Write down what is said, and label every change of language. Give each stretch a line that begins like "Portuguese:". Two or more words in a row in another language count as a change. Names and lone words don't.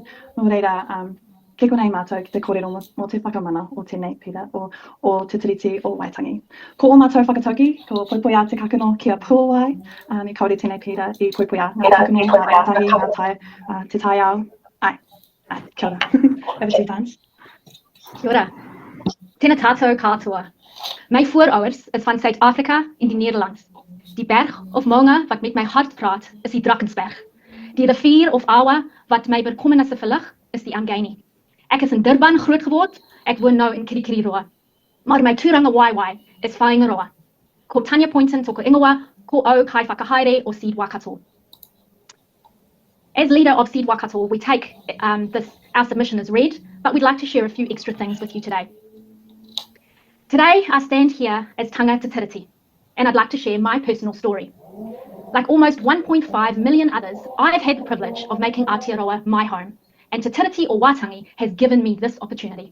Māori: Nō reira, ke konei mātou ki te kōrero mo te whakamana o tēnei pira o te tiriti o Waitangi. Ko o mātou whakatauki, ko poipoia te kakano kia puawai, I kaore tēnei pira I poipoia ngā kakano, ngā rangatahi, ngā tai, te tai ao. Kia ora.
English: Over 2 times.
Māori: Kia ora. Tēnā tātou katoa.
Afrikaans: My voorouders is van Suid-Afrika in die Nederlands. Die berg of Maunga wat met my hart praat is die Drakensberg. Die rivier of Awa wat my bekommernisse verlig is die Angani. Ek is in Durban groot geword, ek woon nou in Kirikiriroa. Maar my
Māori: tūranga waiwai
Afrikaans: is Whaingaroa.
Māori: Ko Tanya Poynton toko ingoa, ko au kai whakahaere o Seed Waikato.
English: As leader of Seed Waikato, we take our submission as read, but we'd like to share a few extra things with you today. Today, I stand here as
Māori: Tanga Te Tiriti,
English: and I'd like to share my personal story. Like almost 1.5 million others, I've had the privilege of making Aotearoa my home, and Te Tiriti or Waitangi has given me this opportunity.